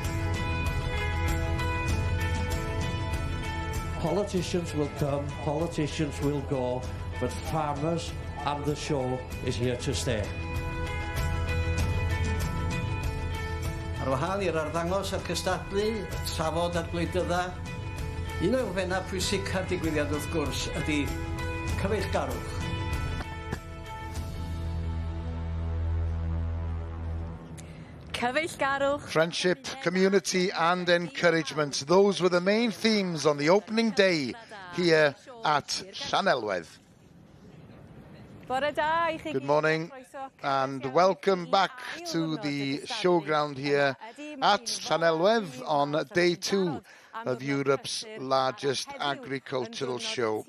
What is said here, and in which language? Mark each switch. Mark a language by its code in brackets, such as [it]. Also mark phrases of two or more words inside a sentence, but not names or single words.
[en] Politicians will come, politicians will go, but farmers and the show is here to stay. [cy] Ar wahân i'r arddangos a'r cystadlu, trafod a'r gwleidydda, un o'r elfennau pwysica'r digwyddiad wrth gwrs ydy cyfeillgarwch. Cyfeillgarwch. [en] Friendship, community and encouragement. Those were the main themes on the opening day here at Llanelwedd. Good morning and welcome back to the showground here at Llanelwedd on day 2 of Europe's largest agricultural show.